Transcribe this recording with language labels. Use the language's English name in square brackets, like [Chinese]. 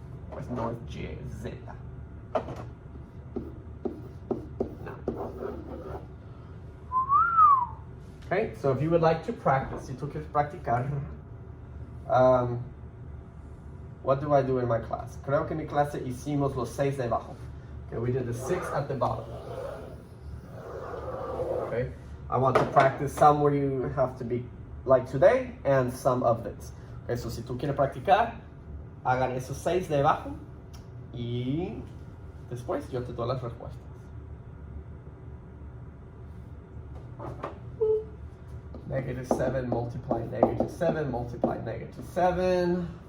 [Spanish] Pues no es Y, es Z. [English] Okay, so if you would like to practice, [Spanish] si tú quieres practicar, [English] what do I do in my class? [Spanish] Creo que en mi clase hicimos los 6 de abajo. [English] Okay, we did the 6 at the bottom. Okay, I want to practice some where you have to be like today and some of this. Okay, so [Spanish] si tú quieres practicar, hagan esos 6 de abajo y después yo te doy las respuestas. [English] -7 multiply -7 multiply -7.